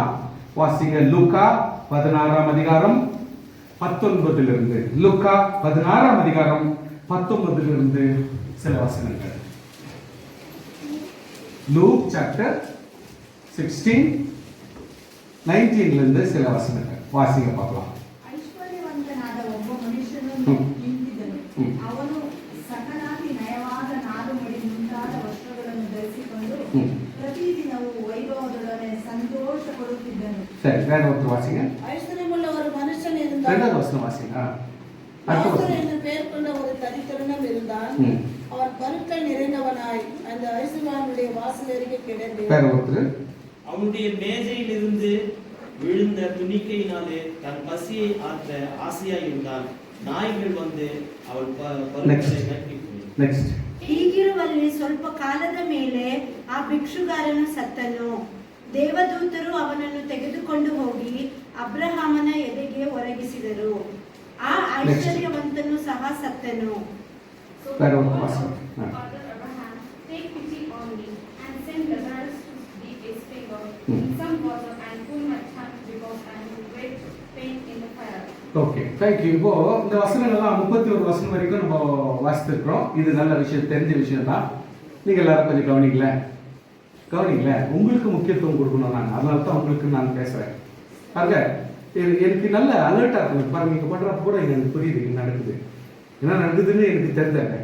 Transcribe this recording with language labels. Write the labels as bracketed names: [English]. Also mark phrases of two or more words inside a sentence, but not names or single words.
[Tamil] வாசிங்க லூக்கா 16ஆம் அதிகாரம் 19 லூக்கா 16ஆம் அதிகாரம் 19 சில வசனங்கள். லூக் சாப்டர் 16 19 சில வசனங்கள் வாசிங்க பார்க்கலாம். [Kannada] ಐಶ್ವರ್ಯವಂತನಾದ ಒಬ್ಬ ಮನುಷ್ಯನು ನಿಂತಿದ್ದನು. ಅವನು ಸಕಲಾಗಿ ನಯವಾದ ನಾರುಮಡಿ ಮುಂತಾದ ವಸ್ತ್ರಗಳನ್ನು ಧರಿಸಿಕೊಂಡು ಪ್ರತಿದಿನವೂ ವೈಭವದೊಡನೆ ಸಂತೋಷ ಪಡುತ್ತಿದ್ದನು. ಸರಿ, ಎರಡು ಹೊತ್ತು ವಾಸಿங்க. [Tamil] ஐஸ்வர்யமுள்ள ஒரு மனுஷன் இருந்தான். ரெண்டாவது வசனம் வாசிங்க. லாசரு என்று பெயர் கொண்ட ஒரு தரித்திரனும் இருந்தான். அவன் பருக்கள் நிறைந்தவனாய் அந்த ஐஸ்வர்யவானுடைய வாசல் அருகே கிடந்து அவனுடைய மேஜையில் இருந்து விழுந்த துணிக்கையினாலே தன் பசியை ஆற்ற ஆசையாய் இருந்தான். நாய்கள் வந்து அவள் பருக்களை நக்கிக்கொண்டது. [Kannada] ಹೀಗಿರುವಲ್ಲಿ ಸ್ವಲ್ಪ ಕಾಲದ ಮೇಲೆ ಆ ಭಿಕ್ಷುಗಾರನು ಸತ್ತನು. ದೇವದೂತರು ಅವನನ್ನು ತೆಗೆದುಕೊಂಡು ಹೋಗಿ ಅಬ್ರಹಾಮನ ಎದೆಗೆ ಒರಗಿಸಿದರು. ಆ ಐಶ್ವರ್ಯವಂತನು ಸಹ ಸತ್ತನು. [English] Take pity on me and send Lazarus to dip his finger in some water and cool my tongue because I am in great pain in the fire. Okay, thank you. [Tamil] இப்போ இந்த வசனங்கள்லாம் 31 வசனம் வரைக்கும் நம்ம வாசித்திருக்கிறோம். இது நல்ல விஷயம், தெரிஞ்ச விஷயம் தான். நீங்க எல்லாரும் கொஞ்சம் கவனிக்கல. உங்களுக்கு முக்கியத்துவம் கொடுக்கணும். நான் அதனால தான் உங்களுக்கு நான் பேசுறேன். பாருங்க, எனக்கு நல்ல அலர்ட்டா இருக்கு. பாருங்க, நீங்க பண்றப்ப கூட எனக்கு புரியுது என்ன நடக்குது, என்ன நடக்குதுன்னு எனக்கு தெரிஞ்சாங்க.